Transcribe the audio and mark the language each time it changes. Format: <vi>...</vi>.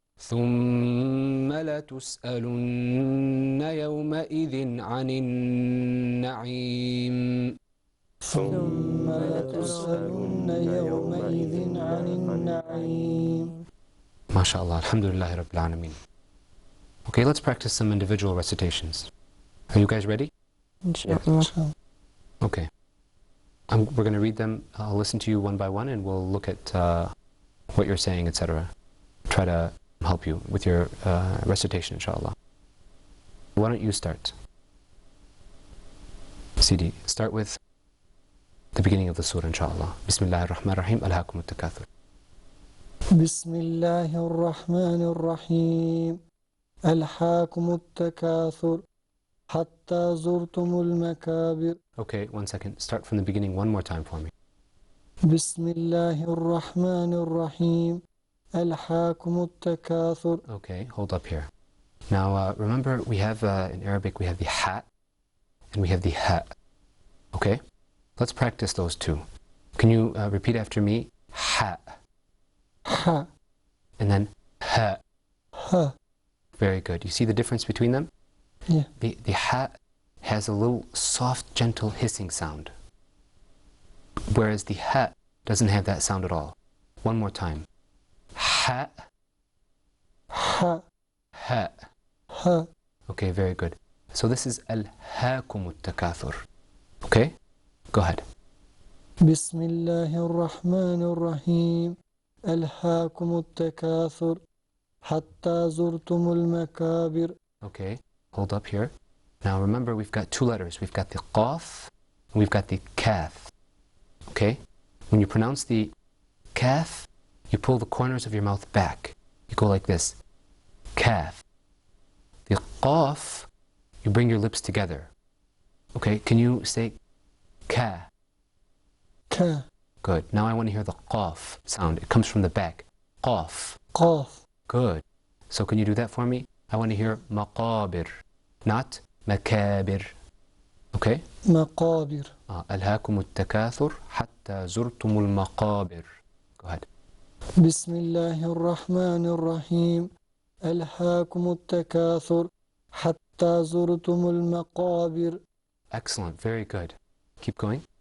<ar>ثم لتسألن يومئذ عن النعيم. ثم لتسألن يومئذ عن النعيم. MashaAllah, Alhamdulillah Rabbil Alameen.</ar> <en>Okay, let's practice some individual recitations. Are you guys ready? Inshallah. Okay. We're going to read them. I'll listen to you one by one and we'll look at what you're saying, etc. Try to help you with your recitation, inshallah. Why don't you start? CD, start with the beginning of the surah, inshallah.</en> <ar>Bismillah ar-Rahman ar-Rahim, alhaakum at-takathur. بسم الله الرحمن الرحيم ألهاكم التكاثر حتى زرتم المكابر.</ar> <en>Okay, 1 second. Start from the beginning one more time for me.</en> <ar>بسم الله الرحمن الرحيم ألهاكم التكاثر.</ar> <en>Okay, hold up here. Now, remember, we have, in Arabic, we have the ha and we have the ha. Okay? Let's practice those two. Can you repeat after me? Ha. Ha. And then ha. Ha. Very good. You see the difference between them? Yeah. The ha has a little soft, gentle hissing sound. Whereas the ha doesn't have that sound at all. One more time. Ha. Ha. Ha. Ha. Okay, very good. So this is</en> <ar>ألهاكم التكاثر.</ar> <en>Okay? Go ahead.</en> <ar>بسم الله الرحمن الرحيم ألهاكم التكاثر حتى زرتم المكابر.</ar> <en>Okay, hold up here. Now remember, we've got two letters. We've got the qaf and we've got the kath. Okay? When you pronounce the kath, you pull the corners of your mouth back. You go like this. Kath. The qaf, you bring your lips together. Okay, can you say ka? Ka. Good. Now I want to hear the qaf sound. It comes from the back. Qaf. Qaf. Good. So can you do that for me? I want to hear maqabir, not makabir. Okay?</en> <ar>مقابر. ألهاكم التكاثر حتى زرتم المقابر.</ar> <en>Go ahead.</en> <ar>بسم الله الرحمن الرحيم ألهاكم التكاثر حتى زرتم المقابر.</ar> <en>Excellent. Very good. Keep going.</en>